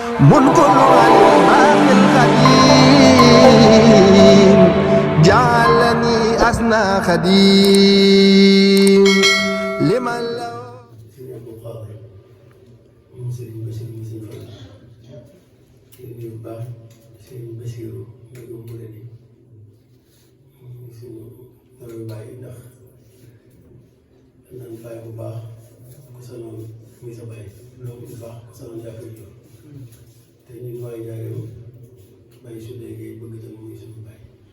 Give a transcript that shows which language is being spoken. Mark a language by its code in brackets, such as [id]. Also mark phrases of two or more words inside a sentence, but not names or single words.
[ar] ملك الباقي القديم جعلني أسنى خديم لمن له [wo] naan bàyyi bu baax ku sanoon muy sa bàyyi loolu bu baax ku sanoon jàppale jox te ñun waaye jaareem bàyyi su léegi bëgg tam muy suñu bàyyi